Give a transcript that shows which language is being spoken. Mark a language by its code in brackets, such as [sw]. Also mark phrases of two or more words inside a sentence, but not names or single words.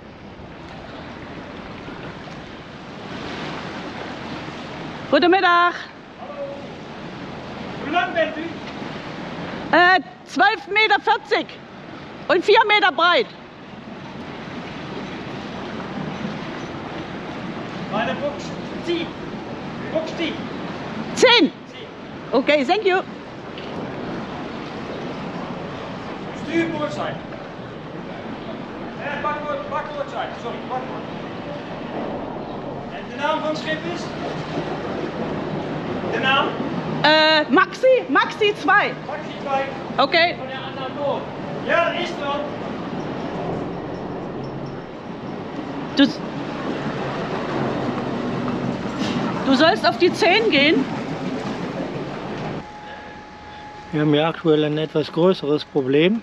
[de] Guten Mittag. Wie lang bist du? 12,40 Meter und 4 Meter breit. Meine Buchs 10. Buchs 10. 10. [en] Okay, thank you. [nl] Stuurboord zijn. Bakboord zijn. Sorry, bakboord. En de naam van het schip is? De naam? Maxi 2. Maxi 2. Okay. [de] Von der anderen Boot. Ja, ist dran. Du sollst auf die 10 gehen. Wir haben hier aktuell ein etwas größeres Problem.